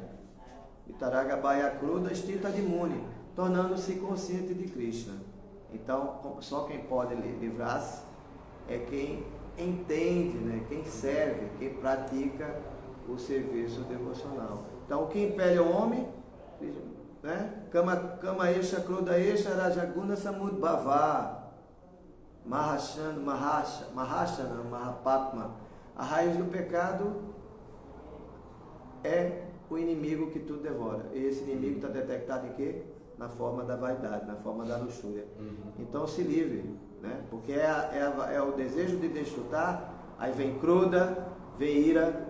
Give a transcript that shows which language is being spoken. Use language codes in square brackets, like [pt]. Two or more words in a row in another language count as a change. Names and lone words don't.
[sa] Vitaraga Baya Kruda, Stita de Muni, [pt] tornando-se consciente de Krishna. Então, só quem pode livrar-se é quem entende, né? Quem serve, quem pratica o serviço devocional. Então, o que impele o homem, né? [sa] Kama Esha, Krodha Esha, Rajaguna Samud Bhava, Mahashana, Mahapatma. [pt] A raiz do pecado é o inimigo que tudo devora. E esse inimigo está detectado em quê? Na forma da vaidade, na forma da luxúria. Então se livre, né? Porque é o desejo de desfrutar, aí vem Krodha, vem ira.